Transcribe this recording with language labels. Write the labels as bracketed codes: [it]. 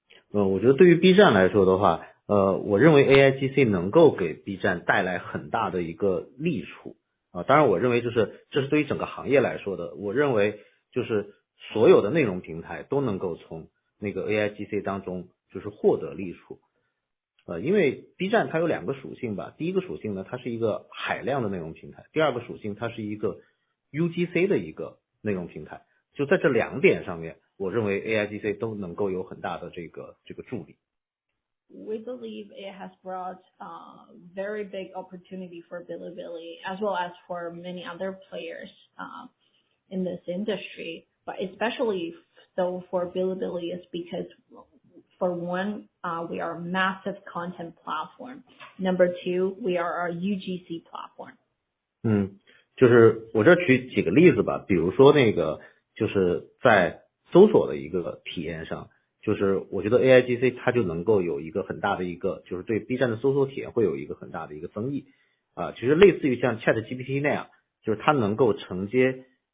[zh] 我觉得对于 B 站来说的话，我认为 AIGC 能够给 B 站带来很大的一个利处当然我认为这是对于整个行业来说的，我认为就是所有的内容平台都能够从那个 AIGC 当中就是获得利处。因为 B 站它有两个属性吧，第一个属性呢，它是一个海量的内容平台，第二个属性它是一个 UGC 的一个内容平台，就在这两点上面，我认为 AIGC 都能够有很大的这个助力。 [en] We believe it has brought very big opportunity for Bilibili as well as for many other players in this industry, but especially so for Bilibili is because for one, we are a massive content platform. Number two, we are a UGC platform. [zh] 就是我这举几个例子吧，比如说那个就是在搜索的一个体验上，就是我觉得 AIGC 它就能够有一个很大的一个，就是对 B 站的搜索体验会有一个很大的一个增益其实类似于像 ChatGPT 那样，就是它能够承接